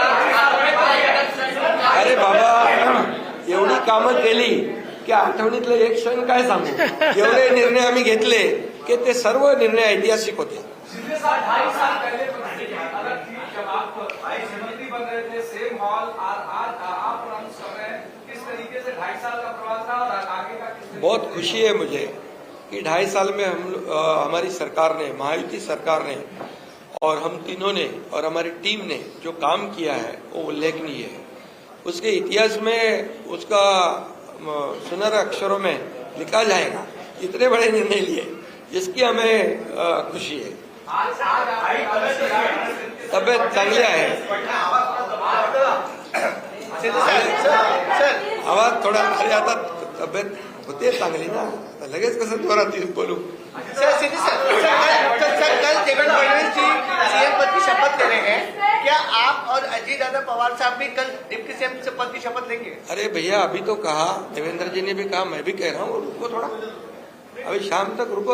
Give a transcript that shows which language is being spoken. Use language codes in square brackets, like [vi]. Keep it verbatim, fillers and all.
[mr] अरे बाबा, एवढी कामं केली की आठवणीतलं एक क्षण काय सांगू. एवढे निर्णय आम्ही घेतले की ते सर्व निर्णय ऐतिहासिक होते. [hi] शिंदे साहब ढाई साल पहले प्रश्न अगर थी जब आप भाई समिति बन रहे थे, सेम हॉल और आज आप अनाउंस कर रहे हैं, किस तरीके से ढाई साल का प्रवास था और आगे का किस तरीके बहुत खुशी है मुझे कि ढाई साल में हम लो- अ, हमारी सरकार ने, महायुति सरकार ने और हम तीनों ने और हमारी टीम ने जो काम किया है वो उल्लेखनीय है. उसके इतिहास में उसका म, सुनहरे अक्षरों में लिखा जाएगा इतने बड़े निर्णय लिए, जिसकी हमें अ, खुशी है. आज आज आप [mr] तब्येत चांगली आहे, शिंदे साहेब, सर सर आवाज थोडा. अरे आता तब्येत होते चांगली ना, आता लगेच कसं जोरात येऊन बोलू. [hi] सर शिंदे साहब, सर कल कल सर कल देवेंद्र फडणवीस जी सीएम पद की शपथ ले रहे हैं. क्या आप और अजय दादा पवार साहब भी कल डिप्टी सीएम से पद की शपथ लेंगे? अरे भैया, अभी तो कहा, देवेंद्र जी ने भी कहा, मैं भी कह रहा हूँ, रुको थोड़ा, अभी शाम तक रुको.